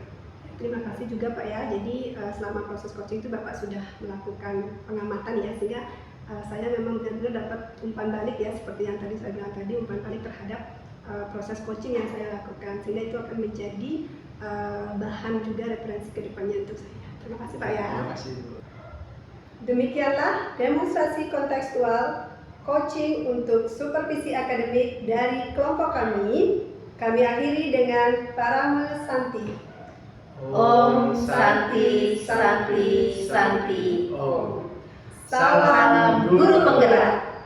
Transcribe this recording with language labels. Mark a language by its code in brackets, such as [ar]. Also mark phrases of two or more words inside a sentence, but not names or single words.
[id] Terima kasih juga Pak ya. Jadi selama proses coaching itu Bapak sudah melakukan pengamatan ya, sehingga saya memang benar-benar dapat umpan balik ya, seperti yang tadi saya bilang tadi, umpan balik terhadap proses coaching yang saya lakukan, sehingga itu akan menjadi bahan juga referensi ke depannya untuk saya. Terima kasih Pak ya. Terima kasih Bu. Demikianlah demonstrasi kontekstual coaching untuk supervisi akademik dari kelompok kami. Kami akhiri dengan Parama Santi. [sa] Om Santi Santi Santi. Om. [id] Salam guru penggerak.